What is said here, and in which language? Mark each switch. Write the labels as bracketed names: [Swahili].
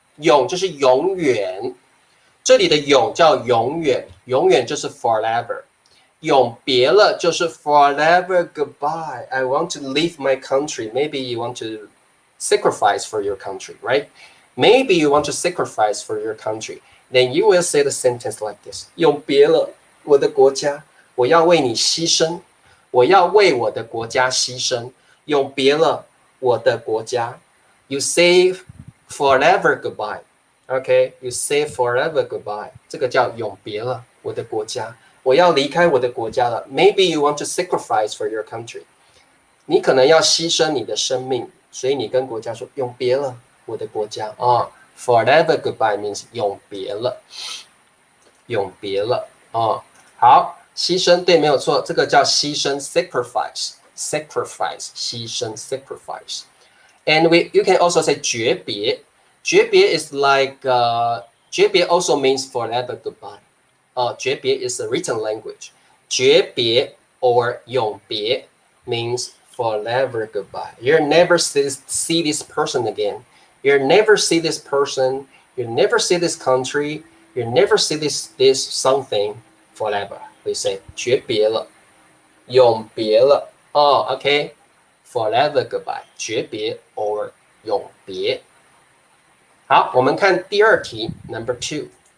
[Chinese] 永就是永远，这里的永叫永远，永远就是 forever。永别了就是 [English] forever goodbye. I want to leave my country. Maybe you want to sacrifice for your country, right? Maybe you want to sacrifice for your country. Then you will say the sentence like this: [Chinese] 永别了，我的国家，我要为你牺牲，我要为我的国家牺牲。永别了，我的国家。 [English] You say forever goodbye. OK, you say forever goodbye. [Chinese] 这个叫永别了，我的国家。我要离开我的国家了。 [English] Maybe you want to sacrifice for your country。 [Chinese] 你可能要牺牲你的生命，所以你跟国家说永别了，我的国家啊。 [English] Forever goodbye means [Chinese] 永别了，永别了啊。好，牺牲对，没有错，这个叫牺牲 sacrifice，sacrifice 牺牲 sacrifice。 [English] And you can also say 诀别，诀别 is like 诀别 also means forever goodbye。诀别 is a written language. 诀别 or 永别 means forever goodbye. You'll never see this person again. You'll never see this person. You'll never see this country. You'll never see this something forever. We say [Chinese] 诀别了，永别了。 [English] OK. Forever goodbye. 诀别 or 永别。 [Chinese] 好，我们看第二题 ， [English] Number 2。